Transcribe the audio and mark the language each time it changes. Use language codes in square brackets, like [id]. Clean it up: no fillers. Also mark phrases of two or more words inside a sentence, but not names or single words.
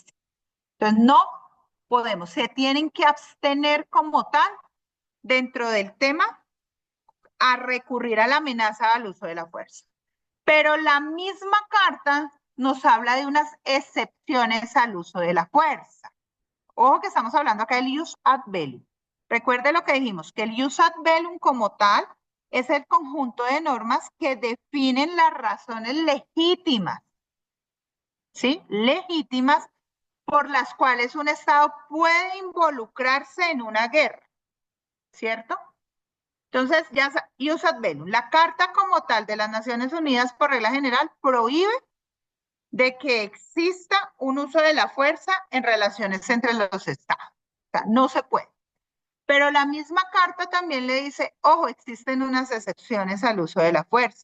[es] Entonces, no podemos, se tienen que abstener como tal dentro del tema a recurrir a la amenaza al uso de la fuerza. Pero la misma carta nos habla de unas excepciones al uso de la fuerza. Ojo que estamos hablando acá del [la] ius ad bellum. [es] Recuerde lo que dijimos, que el [la] ius ad bellum [es] como tal es el conjunto de normas que definen las razones legítimas, ¿sí? Legítimas por las cuales un Estado puede involucrarse en una guerra, ¿cierto? Entonces, [la] ius ad bellum. [es] La Carta como tal de las Naciones Unidas, por regla general, prohíbe de que exista un uso de la fuerza en relaciones entre los estados. O sea, no se puede. Pero la misma carta también le dice, ojo, existen unas excepciones al uso de la fuerza.